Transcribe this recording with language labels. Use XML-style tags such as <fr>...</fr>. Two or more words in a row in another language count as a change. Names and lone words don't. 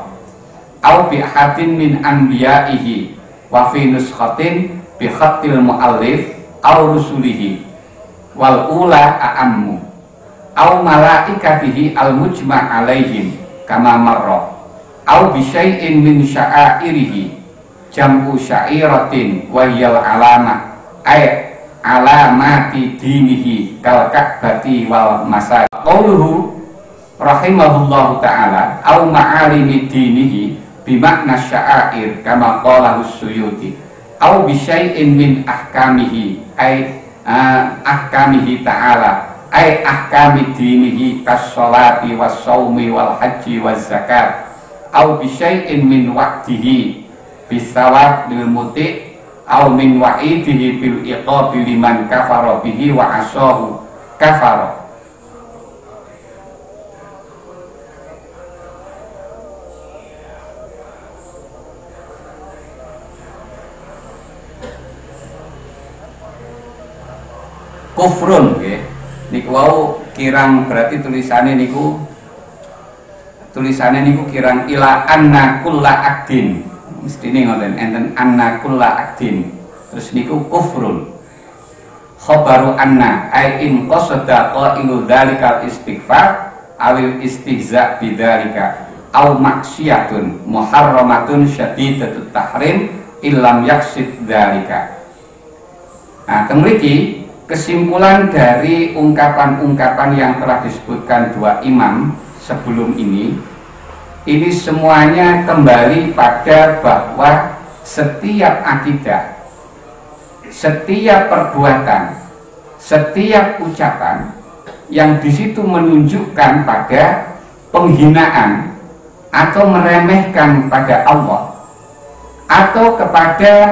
<ar>أو بأحد من أنبيائه وفي نسخة بخط المؤلف أو رسله والأولى أعم أو ملائكته المجمع عليهم كما مر أو بشيء من شعائره جمع شعيرة وهي العلامة أي علامة دينه كالكعبة والمساجد. قوله رحمه الله تعالى أو معالم دينه بمعنى شعائر كما قاله السيوطي أو بشيء من أحكامه أي أحكامه تعالى أي أحكام دينه كالصلاة والصوم والحج والزكاة أو بشيء من وعده بالثواب للمطيع أو من وعيده بالعقاب لمن كفر به وأصحه كفر.</ar> <jv>Kufrun nggih niku wau kirang berarti tulisannya niku kirang</jv> <ar>إلى أن كل عقد.</ar> <jv>Mestine ngoten enten</jv> <ar>أن كل عقد.</ar> <jv>Terus niku</jv> <ar>كفر. خبر أن أي إن قصد قائل ذلك الاستخفاف أو الاستهزاء بذلك أو معصية محرمة شديدة التحريم إن لم يقصد ذلك.</ar> <id>Nah, mriki kesimpulan dari ungkapan-ungkapan yang telah disebutkan dua imam sebelum ini semuanya kembali pada bahwa setiap akidah, setiap perbuatan, setiap ucapan yang di situ menunjukkan pada penghinaan atau meremehkan pada Allah atau kepada</id>